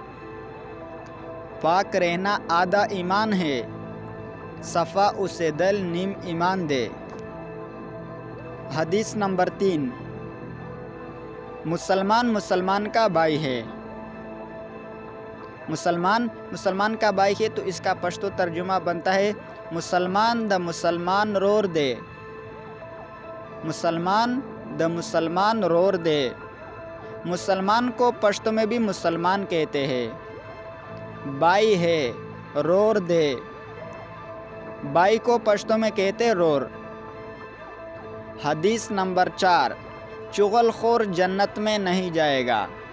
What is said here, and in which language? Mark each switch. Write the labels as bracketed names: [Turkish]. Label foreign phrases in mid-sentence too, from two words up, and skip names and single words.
[Urdu] پاک رہنا آدھا ایمان ہے، [Pashto] صفا اسے دل نیم ایمان دے۔ [Urdu] حدیث نمبر 3، مسلمان مسلمان کا بھائی ہے۔ مسلمان مسلمان کا بھائی ہے تو اس کا پشتو ترجمہ بنتا ہے [Pashto] مسلمان دا مسلمان رور دے۔ مسلمان دا مسلمان رور دے۔ [Urdu] مسلمان کو پشتو میں بھی مسلمان کہتے ہیں۔ بھائی ہے، [Pashto] رور دے۔ [Urdu] بھائی کو پشتو میں کہتے رور۔ حدیث نمبر 4، چغل خور جنت میں نہیں جائے گا۔